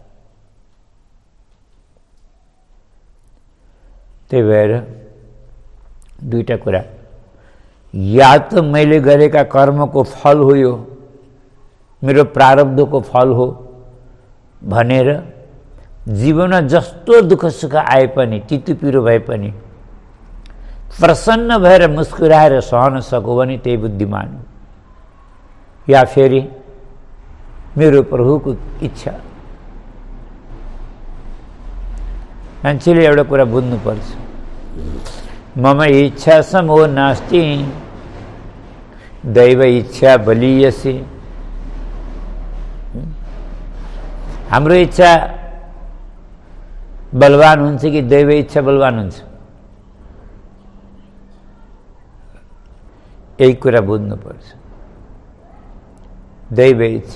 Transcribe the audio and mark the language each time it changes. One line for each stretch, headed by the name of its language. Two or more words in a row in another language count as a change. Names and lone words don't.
Nepali: त्यही भएर दुईटा कुरा, या त मैले गरेका कर्मको फल हो, यो मेरो प्रारब्धको फल हो भनेर जीवनमा जस्तो दुःख सुख आए पनि, तितो पिरो भए पनि प्रसन्न भएर मुस्कुराएर सहन सकु भने त्यही बुद्धिमान हो। या फेरि मेरो प्रभुको इच्छा। मान्छेले एउटा कुरा बुझ्नुपर्छ,
Sanskrit: मम इच्छा समो नास्ति दैव इच्छा बलीयसे।
Nepali: हाम्रो इच्छा बलवान हुन्छ कि दैव इच्छा बलवान हुन्छ? यही कुरा बुझ्नुपर्छ। दैव इच्छा।